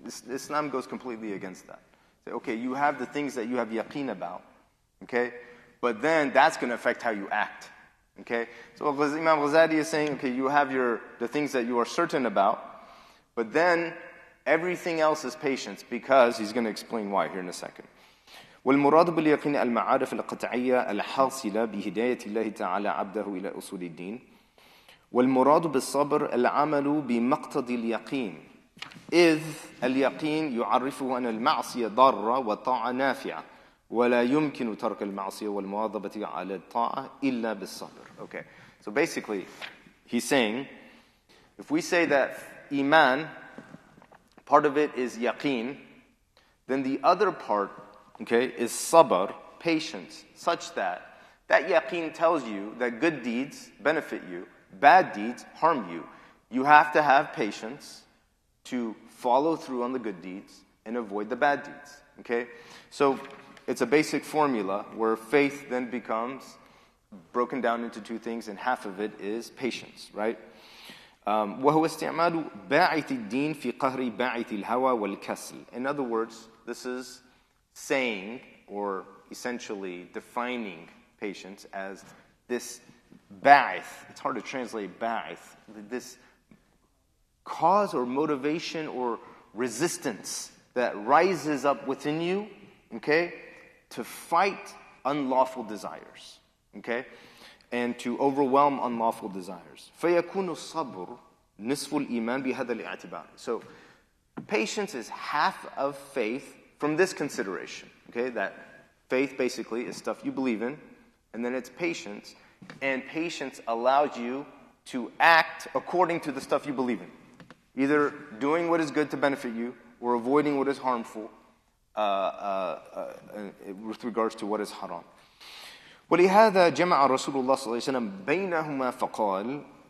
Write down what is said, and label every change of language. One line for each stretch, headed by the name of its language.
English: Islam goes completely against that. Say, okay, you have the things that you have yaqeen about, okay? But then that's going to affect how you act, okay? So Imam Ghazali is saying, okay, you have the things that you are certain about, but then everything else is patience, because he's going to explain why here in a second.
Arabic: والمراد باليقين المعارف القطعية الحاصلة بهداية الله تعالى عبده إلى أصول الدين. والمراد بالصبر العمل بمقتضي اليقين إذ اليقين يعرفه أن المعصية ضارة والطاعة نافعة ولا يمكن ترك المعصية والمواظبة على الطاعة إلا بالصبر.
English: Okay, so basically he's saying, if we say that Iman, part of it is yaqeen, then the other part, okay, is sabr, patience, such that yaqeen tells you that good deeds benefit you, bad deeds harm you. You have to have patience to follow through on the good deeds and avoid the bad deeds. Okay? So it's a basic formula where faith then becomes broken down into two things, and half of it is patience, right?
Arabic: وهو استعمال باعث الدين في قهر باعث الهوى والكسل.
English: In other words, this is saying, or essentially defining patience as this ba'ith. It's hard to translate ba'ith. This cause or motivation or resistance that rises up within you, okay, to fight unlawful desires, okay, and to overwhelm unlawful desires.
Arabic: فَيَكُونُ الصَّبْرُ نِصْفُ الْإِيمَانِ بِهَذَا الِاعْتِبَارِ.
English: So, patience is half of faith from this consideration, okay, that faith basically is stuff you believe in, and then it's patience, and patience allows you to act according to the stuff you believe in. Either doing what is good to benefit you, or avoiding what is harmful with regards to what is haram.
Arabic: ولهذا جمع رسول الله صلى الله عليه وسلم بينهما فقال